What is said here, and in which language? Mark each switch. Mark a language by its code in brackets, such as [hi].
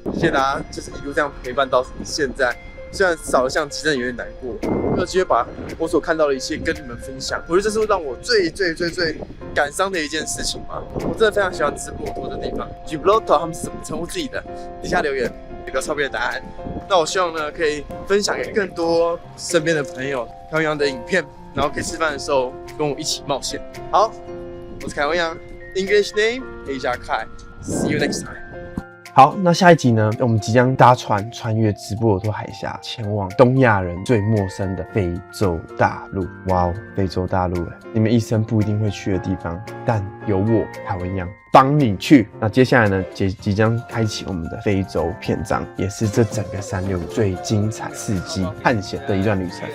[zh] 谢谢大家，就是一路这样陪伴到现在。虽然少了相机，真的有点难过。没有机会把我所看到的一切跟你们分享，我觉得这是让我最感伤的一件事情吗？我真的非常喜欢直布罗陀的地方。 Gibraltar 他们是怎么称呼自己的？底下留言有个超别的答案。那我希望呢，可以分享给更多身边的朋友凯文杨的影片，然后可以吃饭的时候跟我一起冒险。好，我是凯文杨 [en] ，English name Asia Kai。See you next time。 [zh] 好，那下一集呢？我们即将搭船穿越直布罗陀海峡，前往东亚人最陌生的非洲大陆。哇哦，非洲大陆哎，你们一生不一定会去的地方，但有我凯文杨帮你去。那接下来呢，即将开启我们的非洲篇章，也是这整个365最精彩、刺激、探险的一段旅程。